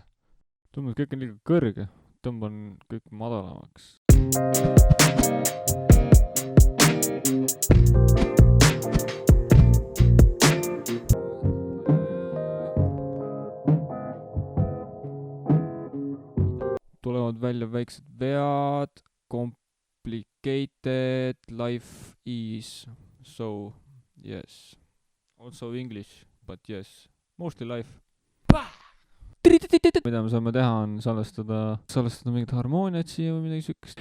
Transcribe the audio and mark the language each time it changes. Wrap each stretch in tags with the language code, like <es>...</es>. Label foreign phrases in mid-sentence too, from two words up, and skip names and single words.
<et>Tundub, kõik on liiga kõrge. Tõmban kõik madalamaks. Tulevad välja väiksed vead,</et> <en>complicated, life is, so yes. Also English, but yes, mostly life.</en> <et>Mida me saame teha on salvestada mingit harmooniat siia või midagi sükest.</et>